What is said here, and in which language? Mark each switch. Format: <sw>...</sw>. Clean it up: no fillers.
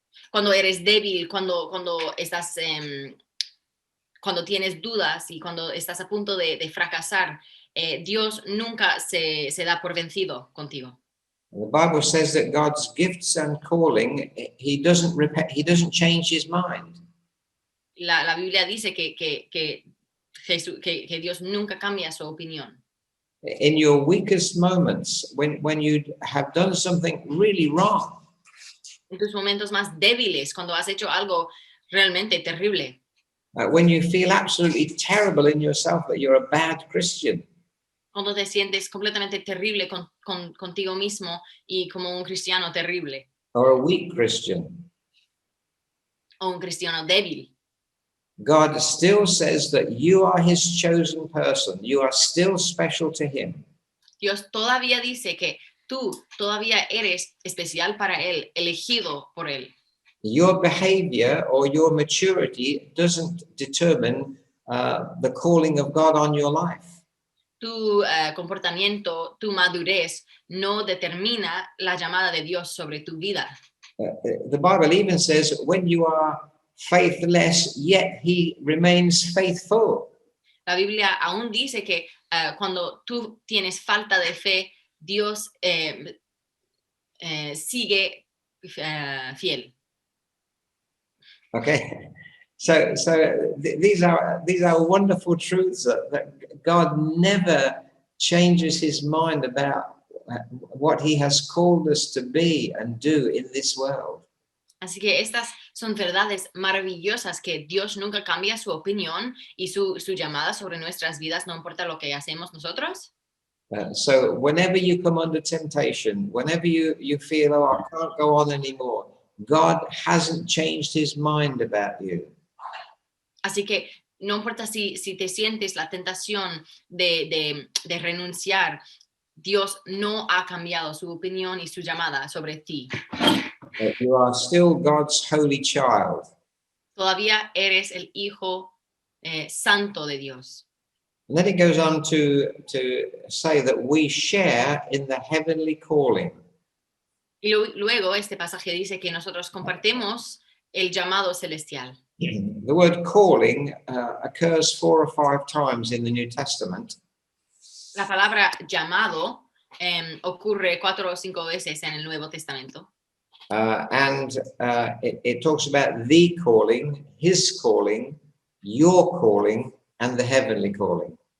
<es>Cuando eres débil, cuando estás, cuando tienes dudas y cuando estás a punto de fracasar, Dios nunca se da por vencido contigo.</es> <en>The Bible says that God's gifts and calling, he doesn't change his mind.</en> <es>La Biblia dice que Dios nunca cambia su opinión.</es> <en>In your weakest moments, when you have done something really wrong,</en> <es>En tus momentos más débiles, cuando has hecho algo realmente terrible,</es> <en>when you feel absolutely terrible in yourself that you're a bad Christian,</en> <es>cuando te sientes completamente terrible contigo mismo y como un cristiano terrible</es> <en>or a weak Christian,</en> <es>o un cristiano débil,</es> <en>God still says that you are his chosen person. You are still special to him.</en> <es>Dios todavía dice que tú todavía eres especial para Él, elegido por Él.</es> <en>Your behavior or your maturity doesn't determine the calling of God on your life.</en> <es>Tu comportamiento, tu madurez no determina la llamada de Dios sobre tu vida.</es> <en>The Bible even says when you are faithless, yet he remains faithful.</en> <es>La Biblia aún dice que cuando tú tienes falta de fe, Dios sigue fiel.</es> <en>Okay, so these are wonderful truths that God never changes his mind about what he has called us to be and do in this world.</en> <es>Así que estas son verdades maravillosas que Dios nunca cambia su opinión y su llamada sobre nuestras vidas, no importa lo que hacemos nosotros.</es> <en>So whenever you come under temptation, whenever you feel, oh, I can't go on anymore, God hasn't changed his mind about you.</en> <es>Así que no importa si te sientes la tentación de renunciar, Dios no ha cambiado su opinión y su llamada sobre ti.</es> <en>You are still God's holy child.</en> <es>Todavía eres el hijo santo de Dios.</es> <en>And then it goes on to say that we share in the heavenly calling.</en> <es>Y luego este pasaje dice que nosotros compartimos el llamado celestial.</es> <en>The word calling occurs 4 or 5 times in the New Testament.</en> <es>La palabra llamado ocurre 4 o 5 veces en el Nuevo Testamento.</es> <en>And it talks about the calling, his calling, your calling, and the heavenly calling.</en>